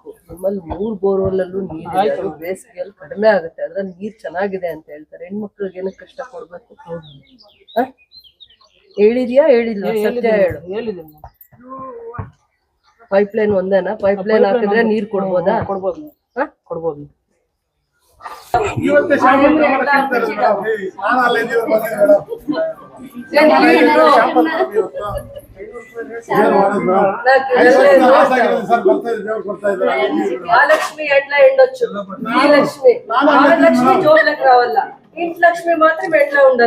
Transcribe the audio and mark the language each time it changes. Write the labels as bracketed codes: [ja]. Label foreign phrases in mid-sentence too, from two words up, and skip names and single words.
[kn] ನಿಮ್ಮಲ್ಲಿ 3 ಬೋರ್ವೆಲ್ ಅಲ್ಲೂ ನೀರು ಬೇಸಿಗೆಯಲ್ಲಿ ಕಡಿಮೆ ಆಗುತ್ತೆ, ಅದ್ರಲ್ಲಿ ನೀರ್ ಚೆನ್ನಾಗಿದೆ ಅಂತ ಹೇಳ್ತಾರೆ. ಹೆಣ್ಮಕ್ಳಿಗೆ ಏನಕ್ಕೆ ಕಷ್ಟ ಕೊಡ್ಬೇಕು? ಹೇಳಿದ್ಯಾ ಹೇಳಿಲ್ಲ? ಸತ್ಯ ಹೇಳು. ಹೇಳಿದೆ [en] pipe line [kn] ಒಂದೇನಾ? [en] pipe line [kn] ಹಾಕಿದ್ರೆ ನೀರ್ ಕೊಡ್ಬೋದಾ? ಕೊಡ್ಬೋದು ಕೊಡ್ಬೋದು. [te] మహాలక్ష్మి ఎట్లా ఎండొచ్చు? మహాలక్ష్మి మహాలక్ష్మి జోబులకు రావాల, ఇంటి లక్ష్మి మాత్రం ఎట్లా ఉండాల?